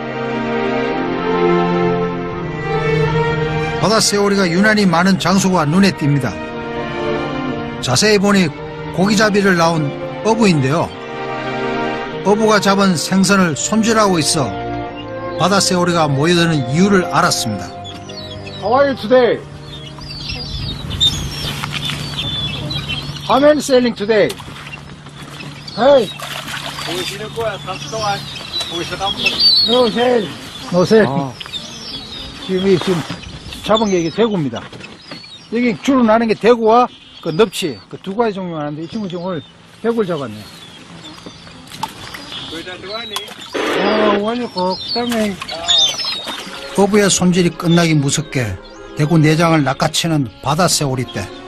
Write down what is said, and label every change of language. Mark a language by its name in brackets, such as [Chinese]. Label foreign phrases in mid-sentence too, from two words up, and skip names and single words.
[Korean] 바다새오리가 유난히 많은 장소가 눈에 띕니다. 자세히 보니 고기잡이를 나온 어부인데요. 어부가 잡은 생선을 손질하고 있어 바다새오리가 모여드는 이유를 알았습니다. [English] How are you today? How many selling today? Hey, [Korean] 보이시는 거야, 3주 동안. 보이시나? [English] no sale. No sale. [Korean] 지금 잡은 게 이게 대구입니다. 여기 주로 나는 게 대구와 그 넙치, 그 두 가지 종류가 나는데 이 친구 지금 오늘 대구를 잡았네요. 어부의 손질이 끝나기 무섭게 대구 내장을 낚아채는 바다새오리떼.